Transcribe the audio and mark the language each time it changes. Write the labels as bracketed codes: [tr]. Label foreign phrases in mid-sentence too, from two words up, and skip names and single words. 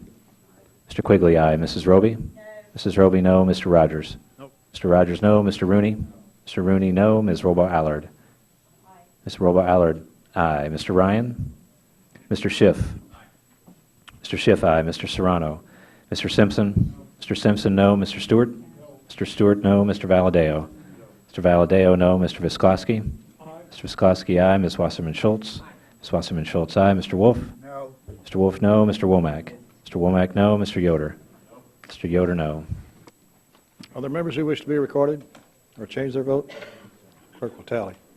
[en] Mr. Quigley, aye. Mrs. Roby? Mrs. Roby, no. Mr. Rogers? Mr. Rogers, no. Mr. Rooney? Mr. Rooney, no. Ms. Robo-Allard? Ms. Robo-Allard, aye. Mr. Ryan? Mr. Schiff? Mr. Schiff, aye. Mr. Serrano? Mr. Simpson? Mr. Simpson, no. Mr. Stewart? Mr. Stewart, no. Mr. Valadeo? Mr. Valadeo, no. Mr. Viscoski? Mr. Viscoski, aye. Ms. Wasserman-Schultz? Ms. Wasserman-Schultz, aye. Mr. Wolf? No. Mr. Wolf, no. Mr. Womack? Mr. Womack, no. Mr. Yoder? Mr. Yoder, no. Are there members who wish to be recorded or change their vote? Clerk will tally.